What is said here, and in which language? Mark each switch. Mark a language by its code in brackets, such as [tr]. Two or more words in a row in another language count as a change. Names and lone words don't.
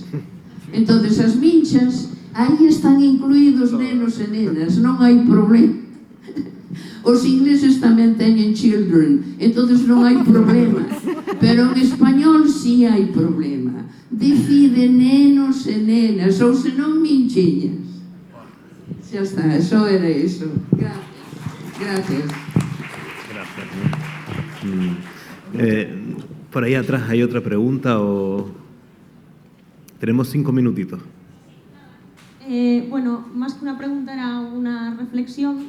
[gl] Entonces, as minchas, aí están incluídos nenos e nenas, non hai problema. Os ingleses tamén teñen children, entonces non hai problema. Pero en español sí hai problema. Decide nenos e nenas, ou senón minchiñas. Xa está, só era iso. [es] Gracias. Por ahí atrás hay otra pregunta o... Tenemos 5 minutitos. Bueno, más que una pregunta era una reflexión.